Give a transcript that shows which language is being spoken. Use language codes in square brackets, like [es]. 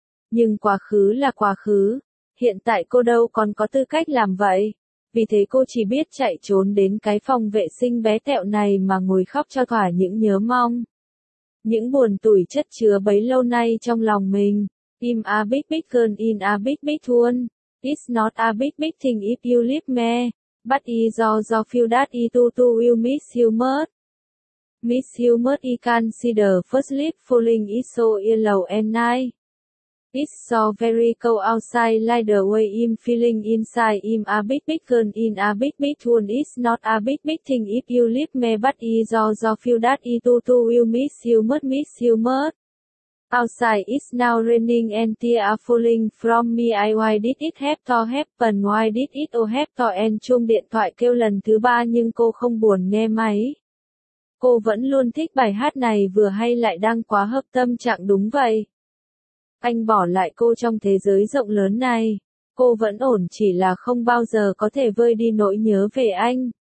[vi] Nhưng quá khứ là quá khứ, hiện tại cô đâu còn có tư cách làm vậy. Vì thế cô chỉ biết chạy trốn đến cái phòng vệ sinh bé tẹo này mà ngồi khóc cho thỏa những nhớ mong, những buồn tủi chất chứa bấy lâu nay trong lòng mình. [en] Im a big big girl in a big big town. It's not a big big thing if you leave me. But it's all you feel that I do to you, miss you much. Miss you much, I can see the first leaf falling is so yellow and nice. It's so very cold outside like the way I'm feeling inside. I'm a big big girl in a big big town. It's not a big big thing if you leave me. But it's all you feel that I do to you, miss you much, miss you much. Outside is now raining and tears are falling from me. I, why did it have to happen? Why did it all have to end? [vi] Chuông điện thoại kêu lần thứ ba nhưng cô không buồn nghe máy. Cô vẫn luôn thích bài hát này, vừa hay lại đang quá hợp tâm trạng. Đúng vậy, anh bỏ lại cô trong thế giới rộng lớn này. Cô vẫn ổn, chỉ là không bao giờ có thể vơi đi nỗi nhớ về anh.